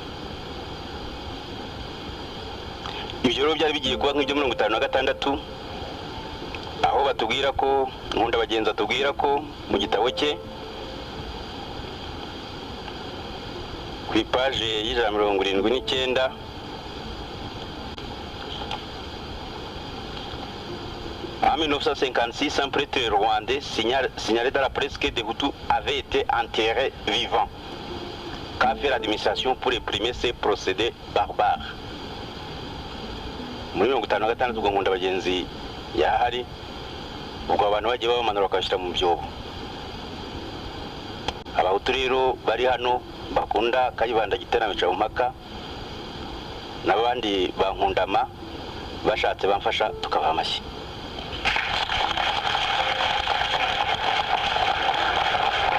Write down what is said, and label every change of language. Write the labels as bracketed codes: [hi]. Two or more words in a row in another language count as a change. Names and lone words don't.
[rw] Ibyo rero byari bigiye kuba nk'ibyo 56, aho batubwira ko Nkunda Bagenzi atubwira ko mu gitabo cye ku ipaje y'79 [fr] en 1956, un prêtre rwandais signalé dans la presse que des Hutus avaient été enterrés vivants, qu'a fait l'administration pour réprimer ces procédés barbares. [rw] Muri 56 ubwo Nkunda Bagenzi yahari, ubwo abantu bagiye babamanura bakabashyira mu byobo. Abahutu rero bari hano bakunda Kayibanda Giterana bica mu mpaka n'abandi bankundama bashatse bamfasha tukabaha amashyi.